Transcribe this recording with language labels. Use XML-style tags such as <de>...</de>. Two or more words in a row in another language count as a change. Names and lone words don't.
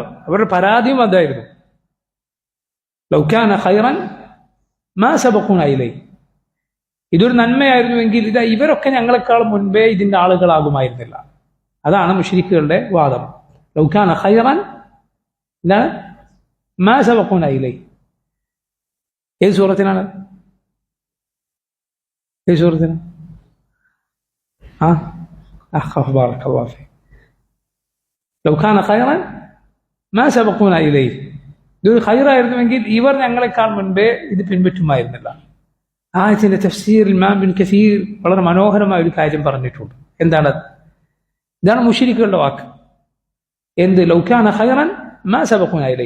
<ml>അവരുടെ പരാതിയും അതായിരുന്നു,</ml> <ar>لو كان خيرا ما سبقونا إليه,</ar> <ml>ഇതൊരു നന്മയായിരുന്നുവെങ്കിൽ ഇവരൊക്കെ ഞങ്ങളെക്കാൾ മുൻപേ ഇതിന്റെ ആളുകളാകുമായിരുന്നില്ല. അതാണ് മുശ്രിക്കുകളുടെ വാദം.</ml> <ar>لو كان خيرا</ar> <ml>എന്താണ്?</ml> <ar>ما سبقونا إليه.</ar> <ml>ഏത് സൂറത്തിലാണ്? ഈ സൂറത്തിന്</ml> <ar>بارك الله فيك لو كان خيرا ما سبقونا إليه</ar> <ml>ഇതൊരു ഖൈറായിരുന്നുവെങ്കിൽ ഇവർ ഞങ്ങളെക്കാൾ മുൻപേ ഇത് പിൻപറ്റുമായിരുന്നില്ല. ആയത്തിന്റെ തഫ്സീറിൽ ഇമാം ഇബ്നു കസീർ വളരെ മനോഹരമായ ഒരു കാര്യം പറഞ്ഞിട്ടുണ്ട്. എന്താണ്? ഇതാണ് മുശ്രിക്കുകളുടെ വാക്ക്. എന്ത്?</ml> <ar>لو كان خيرا ما سبقونا إليه.</ar>